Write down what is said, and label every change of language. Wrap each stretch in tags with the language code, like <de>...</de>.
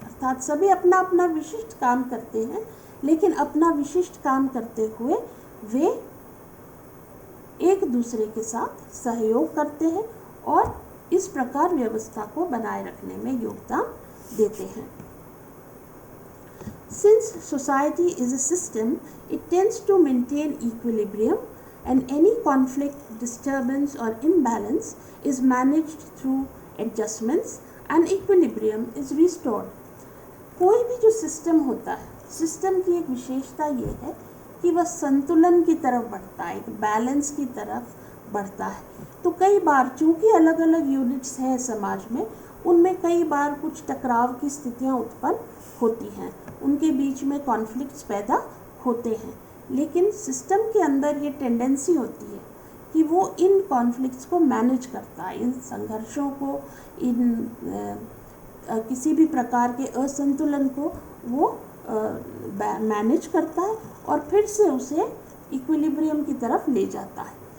<hi>अर्थात सभी अपना अपना विशिष्ट काम करते हैं, लेकिन अपना विशिष्ट काम करते हुए वे एक दूसरे के साथ सहयोग करते हैं और इस प्रकार व्यवस्था को बनाए रखने में योगदान देते हैं।</hi> <en>Since society is a system, it tends to maintain equilibrium, and any conflict, disturbance or imbalance is managed through adjustments and equilibrium is restored.</en> <hi>कोई भी जो सिस्टम होता है, सिस्टम की एक विशेषता ये है कि वह संतुलन की तरफ बढ़ता है, एक बैलेंस की तरफ बढ़ता है। तो कई बार चूंकि अलग अलग यूनिट्स हैं समाज में, उनमें कई बार कुछ टकराव की स्थितियां उत्पन्न होती हैं, उनके बीच में कॉन्फ्लिक्ट्स पैदा होते हैं, लेकिन सिस्टम के अंदर ये टेंडेंसी होती है कि वो इन कॉन्फ्लिक्ट्स को मैनेज करता है, इन संघर्षों को, इन किसी भी प्रकार के असंतुलन को वो मैनेज करता है और फिर से उसे इक्विलिब्रियम की तरफ ले जाता है।</hi>